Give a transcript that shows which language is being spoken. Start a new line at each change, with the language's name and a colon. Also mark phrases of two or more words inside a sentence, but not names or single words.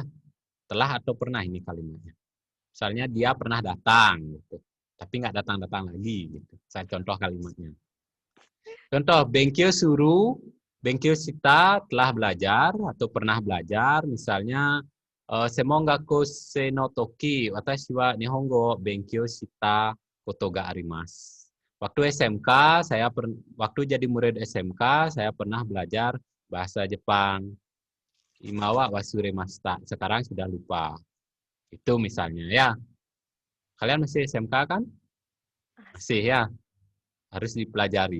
Indonesian: Telah atau pernah ini kalimatnya. Misalnya dia pernah datang gitu. Tapi nggak datang-datang lagi gitu. Saya contoh kalimatnya. Contoh,
Japanese: 勉強する、勉強した
Indonesian: telah belajar atau pernah belajar.
Japanese: Misalnya, 専門学校の時、私は日本語勉強したことがあります.
Indonesian: Waktu SMK, waktu jadi murid SMK, saya pernah belajar bahasa Jepang.
Japanese: 今は忘れました.
Indonesian: Sekarang sudah lupa. Itu misalnya ya. Kalian masih SMK kan? Masih ya. Harus dipelajari.